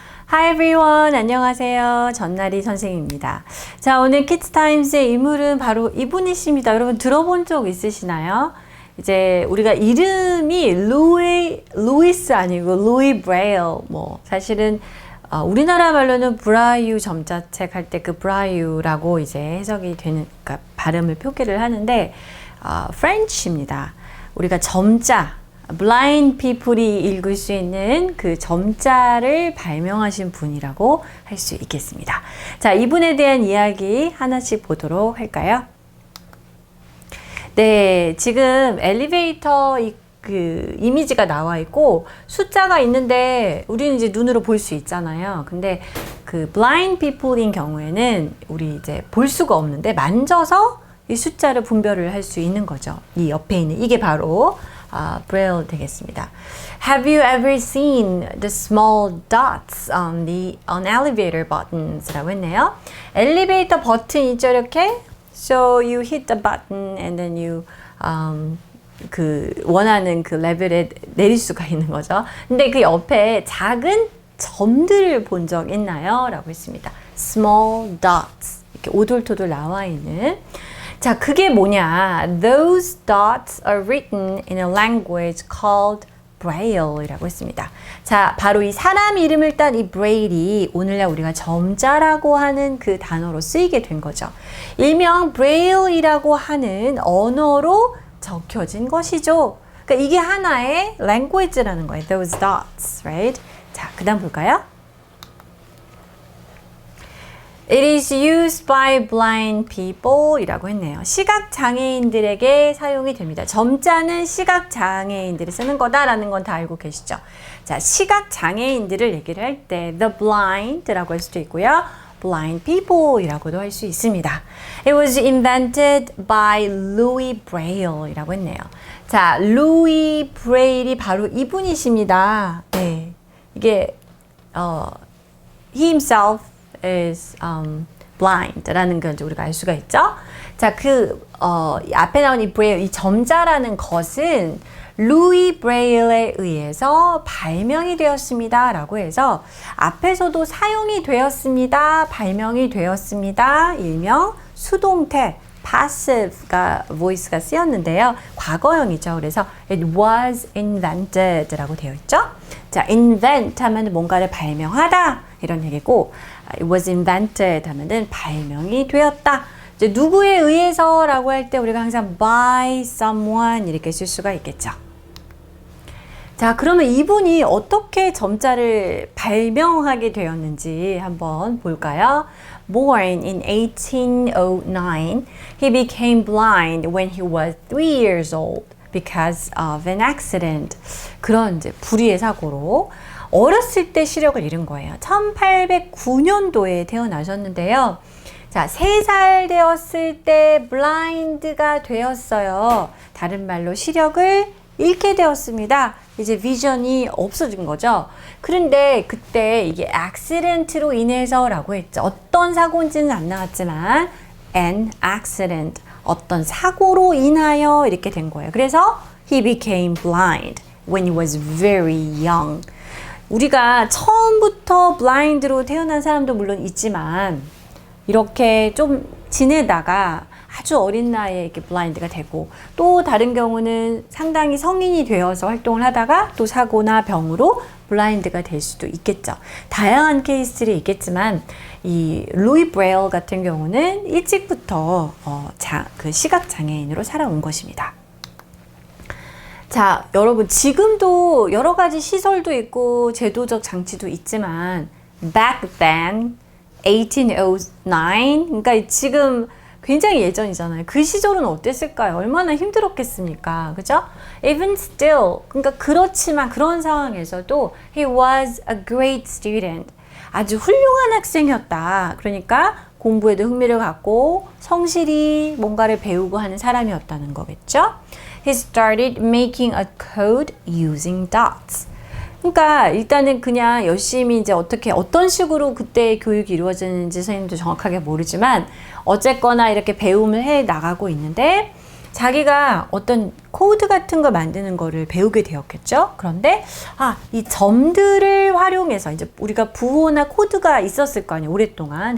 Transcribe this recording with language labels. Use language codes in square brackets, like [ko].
[en] Hi everyone, [ko] 안녕하세요. 전나리 선생님입니다. 자, 오늘 키즈타임스의 인물은 바로 이분이십니다. 여러분 들어본 적 있으시나요? 이제 우리가 이름이 루이스 아니고 루이 브레일, 사실은 우리나라 말로는 브라이유 점자책 할 때 그 브라이유라고 이제 해석이 되는, 그러니까 발음을 표기를 하는데 프렌치입니다. 우리가 점자 blind people이 읽을 수 있는 그 점자를 발명하신 분이라고 할 수 있겠습니다. 자, 이분에 대한 이야기 하나씩 보도록 할까요? 네, 지금 엘리베이터 그 이미지가 나와 있고 숫자가 있는데 우리는 이제 눈으로 볼 수 있잖아요. 근데 그 blind people인 경우에는 우리 이제 볼 수가 없는데 만져서 이 숫자를 분별을 할 수 있는 거죠. 이 옆에 있는 이게 바로 브레일 되겠습니다. [en] Have you ever seen the small dots on elevator buttons? [ko] 라고 했네요. 엘리베이터 버튼 있죠, 이렇게? [en] So you hit the button and then you [ko] 그 원하는 그 레벨에 내릴 수가 있는 거죠. 근데 그 옆에 작은 점들을 본 적 있나요? 라고 했습니다. [en] Small dots. [ko] 이렇게 오돌토돌 나와 있는. 자, 그게 뭐냐? [en] Those dots are written in a language called Braille [ko] 이라고 했습니다. 자, 바로 이 사람 이름을 딴 이 Braille이 오늘날 우리가 점자라고 하는 그 단어로 쓰이게 된 거죠. 일명 Braille이라고 하는 언어로 적혀진 것이죠. 그러니까 이게 하나의 language라는 거예요. [en] Those dots, right? [ko] 자, 그 다음 볼까요? [en] It is used by blind people [ko] 이라고 했네요. 시각장애인들에게 사용이 됩니다. 점자는 시각장애인들이 쓰는 거다라는 건 다 알고 계시죠? 자, 시각장애인들을 얘기를 할 때 the blind라고 할 수도 있고요. blind people 이라고도 할 수 있습니다. [en] It was invented by Louis Braille [ko] 이라고 했네요. 자, 루이 브레일이 바로 이분이십니다. 네. 이게 [en] he himself is blind [ko] 라는 걸 우리가 알 수가 있죠. 자, 앞에 나온 이 브레일, 이 점자라는 것은 루이 브레일에 의해서 발명이 되었습니다. 라고 해서 앞에서도 사용이 되었습니다. 발명이 되었습니다. 일명 수동태 passive가 voice가 쓰였는데요. 과거형이죠. 그래서 [en] it was invented [ko] 라고 되어 있죠. 자, invent 하면 뭔가를 발명하다 이런 얘기고 [en] it was invented [ko] 하면은 발명이 되었다. 이제 누구에 의해서 라고 할 때 우리가 항상 [en] by someone [ko] 이렇게 쓸 수가 있겠죠. 자, 그러면 이분이 어떻게 점자를 발명하게 되었는지 한번 볼까요? [en] Born in 1809, he became blind when he was 3 years old because of an accident. [ko] 그런 이제 불의의 사고로 어렸을 때 시력을 잃은 거예요. 1809년도에 태어나셨는데요. 자, 3살 되었을 때 블라인드가 되었어요. 다른 말로 시력을 잃게 되었습니다. 이제 비전이 없어진 거죠. 그런데 그때 이게 accident로 인해서라고 했죠. 어떤 사고인지는 안 나왔지만 an accident, 어떤 사고로 인하여 이렇게 된 거예요. 그래서 [en] he became blind when he was very young. [ko] 우리가 처음부터 blind로 태어난 사람도 물론 있지만 이렇게 좀 지내다가 아주 어린 나이에 이렇게 블라인드가 되고 또 다른 경우는 상당히 성인이 되어서 활동을 하다가 또 사고나 병으로 블라인드가 될 수도 있겠죠. 다양한 케이스들이 있겠지만 이 루이 브레일 같은 경우는 일찍부터 그 시각장애인으로 살아온 것입니다. 자, 여러분 지금도 여러 가지 시설도 있고 제도적 장치도 있지만 [en] back then [ko] 1809 그러니까 지금 굉장히 예전이잖아요. 그 시절은 어땠을까요? 얼마나 힘들었겠습니까? 그죠? [en] Even still, [ko] 그러니까 그렇지만 그런 상황에서도 [en] he was a great student. [ko] 아주 훌륭한 학생이었다. 그러니까 공부에도 흥미를 갖고 성실히 뭔가를 배우고 하는 사람이었다는 거겠죠? [en] He started making a code using dots. [ko] 그러니까 일단은 그냥 열심히 이제 어떤 식으로 그때 교육이 이루어지는지 선생님도 정확하게 모르지만 어쨌거나 이렇게 배움을 해 나가고 있는데 자기가 어떤 코드 같은 거 만드는 거를 배우게 되었겠죠. 그런데 이 점들을 활용해서 이제 우리가 부호나 코드가 있었을 거 아니에요, 오랫동안.